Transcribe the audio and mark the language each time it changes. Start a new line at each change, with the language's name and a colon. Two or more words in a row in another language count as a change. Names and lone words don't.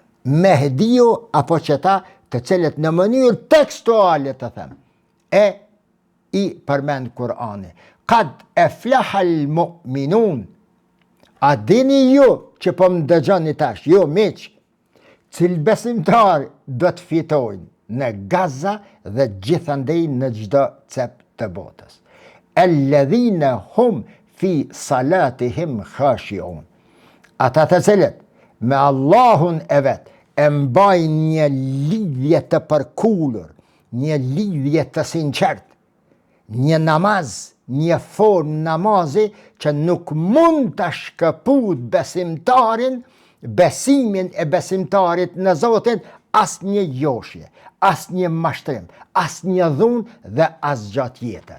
Albanian: Mehdiju apo qëta të cilët në mënyrë tekstuale të them, e i përmend Kur'ani.
Arabic: قد أفلح المؤمنون.
Albanian: A dini ju që po më dëgjoni tash, ju miq, cilë besimtar do të fitojnë në Gaza dhe gjithandej në çdo cep të botës?
Arabic: الذين هم في صلاتهم خاشعون.
Albanian: Ata të cilët me Allahun e vet e mbajnë një lidhje të përkullur, një lidhje të sinqert, një namaz, një formë namazi që nuk mund të shkëput besimtarin, besimin e besimtarit në Zotin, as një joshje, as një mashtrim, as një dhunë dhe as gjatë tjetër.